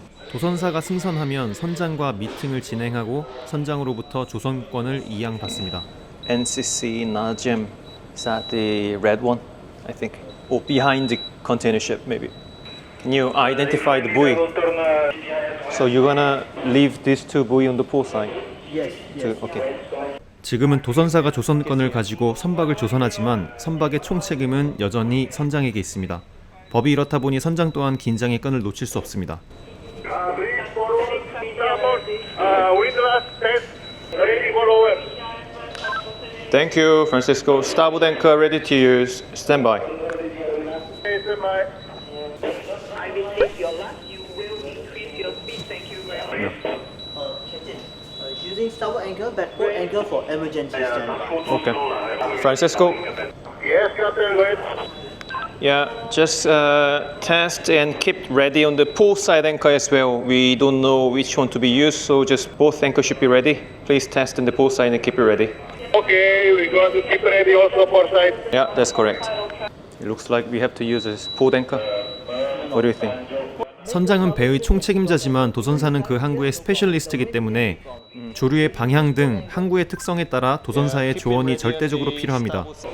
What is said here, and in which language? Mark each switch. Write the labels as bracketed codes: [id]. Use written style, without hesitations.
[ko] 도선사가 승선하면 선장과 미팅을 진행하고 선장으로부터 조선권을 이양받습니다. [en] NCC Najem, is that the red one? I think, or behind the container ship maybe. Can you identify the buoy? So you're gonna leave these two buoy on the port side? Yes. Okay. [ko] 지금은 도선사가 조선권을 가지고 선박을 조선하지만 선박의 총책임은 여전히 선장에게 있습니다. 법이 이렇다 보니 선장 또한 긴장의 끈을 놓칠 수 없습니다. [en] Please follow windlass test ready for over. Thank you, Francisco. Starboard anchor ready to use. Stand by. SMI. I will take your last. You will increase your speed. Thank you very much. Captain, using starboard anchor, backward anchor for emergency standby. Okay. Francisco. Yes, Captain, go ahead. Yeah, just test and keep ready on the port side anchor as well. We don't know which one to be used, so just both anchors should be ready. Please test in the port side and keep it ready. Okay, we're going to keep ready also for side. Yeah, that's correct. It looks like we have to use this port anchor. What do you think? [ko] 선장은 배의 총책임자지만 도선사는 그 항구의 스페셜리스트이기 때문에 조류의 방향 등 항구의 특성에 따라 도선사의 조언이 절대적으로 필요합니다.